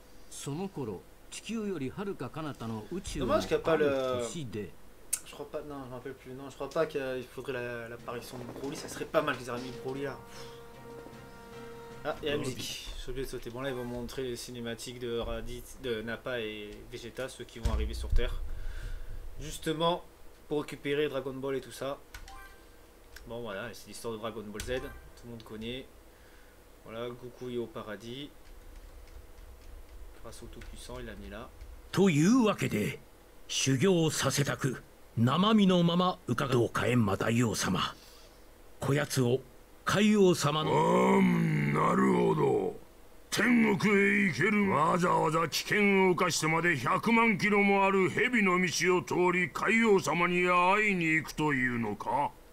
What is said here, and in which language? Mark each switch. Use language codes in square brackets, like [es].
[ja] その頃地球よりはるか彼方の宇宙の [fr] Dommage qu'il n'y a pas le... [ja] 星で [fr] Je crois pas, non, je me rappelle plus. Non, je crois pas qu'il faudrait l'apparition de Broly. Ça serait pas mal qu'ils aient mis Broly là. Ah, il y a la musique. J'ai oublié de sauter. Bon, là, ils vont montrer les cinématiques de Raditz, de Nappa et Vegeta, ceux qui vont arriver sur Terre. Justement, pour récupérer Dragon Ball et tout ça. Bon, voilà, c'est l'histoire de Dragon Ball Z. Tout le monde connaît. Voilà, Goku est au paradis. Grâce au Tout-Puissant, il l'a mis là. [ja] というわけで修行をさせたく生身のまま伺う火炎魔大王様、こやつを海王様のなるほど。天国へ行ける。わざわざ危険を冒してまで100万キロもある蛇の道を通り海王様に会いに行くというのか。